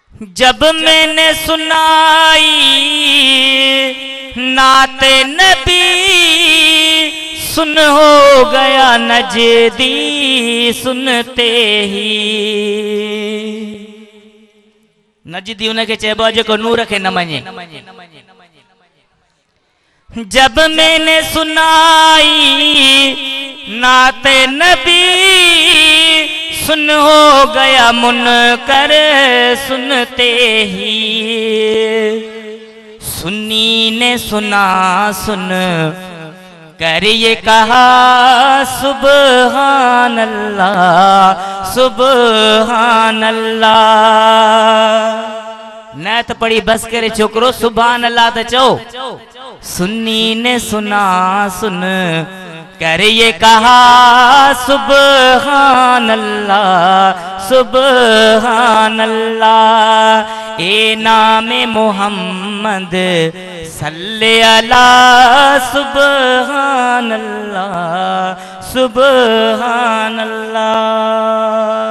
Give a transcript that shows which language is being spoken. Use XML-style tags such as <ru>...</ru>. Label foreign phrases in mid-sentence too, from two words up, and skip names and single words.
<ur>جب میں نے سنائی نعتِ نبی سن ہو گیا نجدی سنتے ہی.</ur> <sd>नजदी उनके चइबो आहे जेको नूर खे न मञे।</sd> <ur>جب میں نے سنائی نعتِ نبی سن ہو گیا منکر سنتے ہی. سنی نے سنا سن کر یہ کہا</ur> <ar>سبحان الله سبحان الله.</ar> <sd>न तो पढ़ी बस करे छोकरो</sd> <ar>سبحان الله</ar> <sd>तो चओ।</sd> <ur>سنی نے سنا سن کر یہ کہا</ur> <ar>سبحان الله سبحان الله.</ar> <ur>اے نامِ محمد صلِ علیٰ</ur> <ar>سبحان الله سبحان الله.</ar>